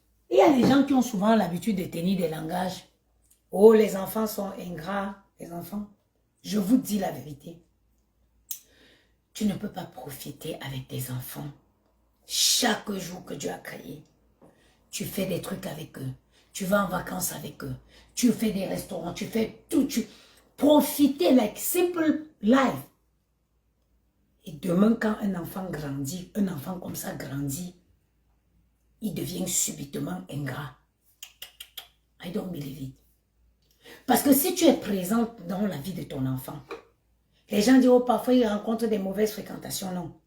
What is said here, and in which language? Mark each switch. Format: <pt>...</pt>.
<fr>Il y a des gens qui ont souvent l'habitude de tenir des langages. Oh, les enfants sont ingrats. Les enfants, je vous dis la vérité. Tu ne peux pas profiter avec tes enfants. Chaque jour que Dieu a créé, tu fais des trucs avec eux. Tu vas en vacances avec eux. Tu fais des restaurants. Tu fais tout. Profitez</fr> <en>like simple life.</en> <fr>Et demain, quand un enfant grandit, un enfant comme ça grandit, il devient subitement ingrat.</fr> <en>I don't believe it.</en> <fr>Parce que si tu es présente dans la vie de ton enfant, les gens disent, oh, parfois il rencontre des mauvaises fréquentations. Non.</fr>